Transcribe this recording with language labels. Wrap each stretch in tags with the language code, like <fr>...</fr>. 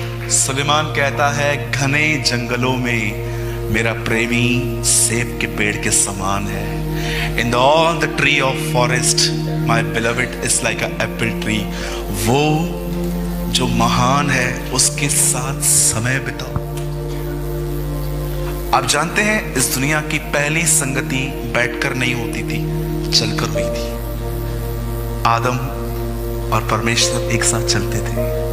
<hi>सुलेमान कहता है, घने जंगलों में मेरा प्रेमी सेब के पेड़ के समान है.</hi> <en>In all the tree of forest, my beloved is like a apple tree.</en> <hi>वो जो महान है उसके साथ समय बिताओ. आप जानते हैं इस दुनिया की पहली संगति बैठकर नहीं होती थी, चलकर हुई थी. आदम और परमेश्वर एक साथ चलते थे.</hi>